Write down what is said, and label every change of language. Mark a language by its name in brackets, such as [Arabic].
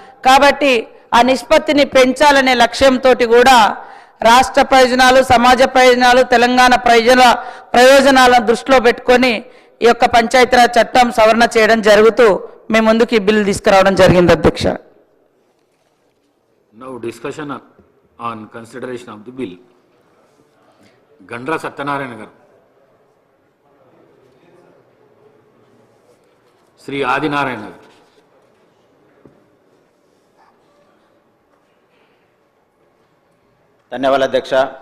[Telugu] కాబట్టి ఆ నిష్పత్తిని పెంచాలనే లక్ష్యంతో కూడా రాష్ట్ర ప్రయోజనాలు, సమాజ ప్రయోజనాలు, తెలంగాణ ప్రయోజనాలను దృష్టిలో పెట్టుకొని ఈ యొక్క పంచాయతీరాజ్ చట్టం సవరణ చేయడం జరుగుతూ మేము ముందుకు ఈ బిల్లు తీసుకురావడం జరిగింది అధ్యక్ష. [English] Now discussion on consideration of the bill. [Telugu] Gandra Satyanarayana గారు, శ్రీ ఆదినారాయణ గారు. ధన్యవాదాలు అధ్యక్ష.